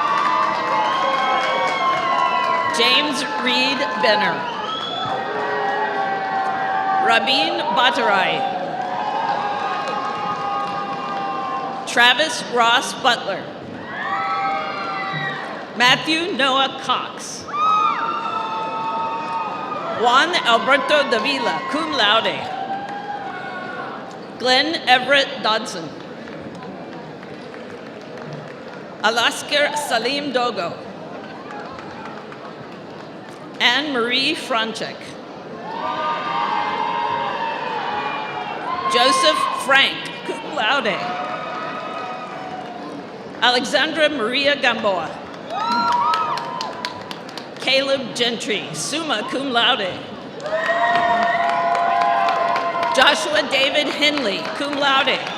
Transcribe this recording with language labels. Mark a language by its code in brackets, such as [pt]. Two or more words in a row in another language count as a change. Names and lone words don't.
[en] James Reed Benner. Rabin Batarai. Travis Ross Butler. Matthew Noah Cox. Juan Alberto Davila, [la] cum laude. [en] Glenn Everett Dodson. Alasker Salim Dogo. Anne Marie Franchek. Joseph Frank, [la] cum laude. [en] Alexandra Maria Gamboa. Caleb Gentry, [la] summa cum laude. [en] Joshua David Henley, [la] cum laude.